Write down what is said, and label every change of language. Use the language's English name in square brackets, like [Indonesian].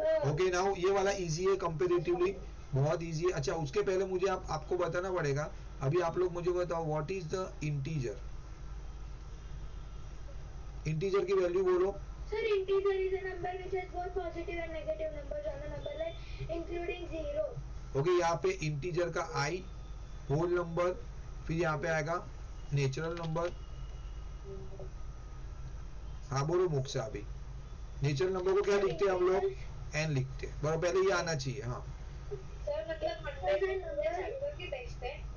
[Hindi] Okay, now ये वाला easy है कंपैरेटिवली, बहुत इजी है। अच्छा उसके पहले मुझे आपको बताना पड़ेगा, अभी आप लोग मुझे बताओ [English] What is the integer. [Hindi] Integer की वैल्यू बोलो। [English] Sir, integer is a number which has both positive and negative numbers on the number line, including zero. [Hindi] Okay, यहाँ पे इंटीजर का i होल नंबर, फिर यहाँ पे आएगा नेचुरल नंबर। हाँ बोलो मुक्सा, अभी नेचुरल नंबर को क्या लिखते हैं हम लोग, n लिखते हैं, बराबर, पहले ये आना चाहिए। हाँ सर मतलब मंडे संडे की टेस्ट है।